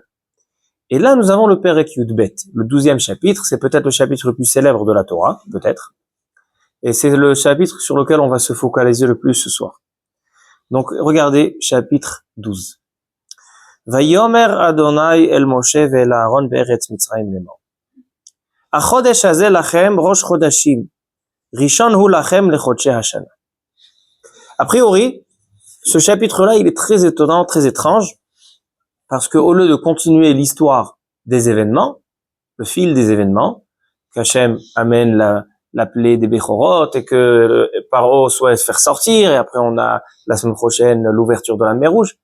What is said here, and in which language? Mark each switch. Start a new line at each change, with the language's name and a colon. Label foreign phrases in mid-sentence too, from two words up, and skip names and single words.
French: Et là, nous avons le
Hebrew: פרק יב,
French: le 12e chapitre. C'est peut-être le chapitre le plus célèbre de la Torah, peut-être. Et c'est le chapitre sur lequel on va se focaliser le plus ce soir. Donc, regardez, chapitre 12.
Hebrew: ויאמר אדני אל משה ואל אהרן בארץ מצרים לאמר. החדש הזה לכם ראש חדשים. ראשון הוא לכם לחדשי השנה.
French: A priori, ce chapitre-là, il est très étonnant, très étrange, parce que au lieu de continuer l'histoire des événements, le fil des événements, qu'Hachem amène la plaie des Bechorot et que Paro souhaite se faire sortir, et après on a la semaine prochaine l'ouverture de la mer Rouge.